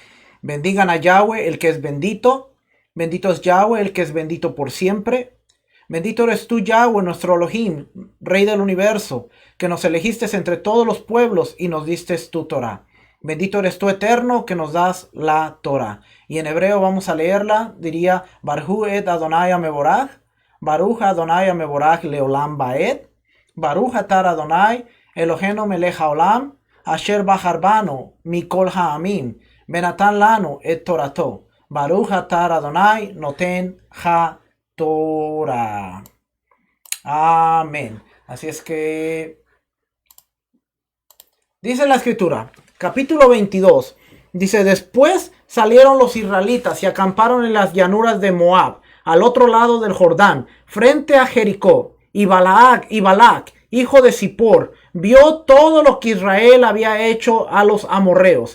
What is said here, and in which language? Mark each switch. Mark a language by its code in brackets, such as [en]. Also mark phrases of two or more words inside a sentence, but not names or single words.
[es] Bendigan a Yahweh, el que es bendito. Bendito es Yahweh, el que es bendito por siempre. Bendito eres tú, Yahweh, nuestro Elohim, Rey del universo, que nos elegiste entre todos los pueblos y nos diste tu Torah. Bendito eres tú, Eterno, que nos das la Torah. Y en hebreo vamos a leerla, diría, [he] ברכו את אדוני המבורך ברוך אדוני המבורך לעולם ועד ברוך אתה אדוני אלוהינו מלך העולם אשר בחר בנו מכל העמים ונתן לנו את תורתו ברוך אתה אדוני נותן התורה. [es] Amén. Así es que dice la escritura, capítulo 22, dice, después salieron los israelitas y acamparon en las llanuras de Moab, al otro lado del Jordán, frente a Jericó, y Balac, hijo de Zippor, vio todo lo que Israel había hecho a los amorreos.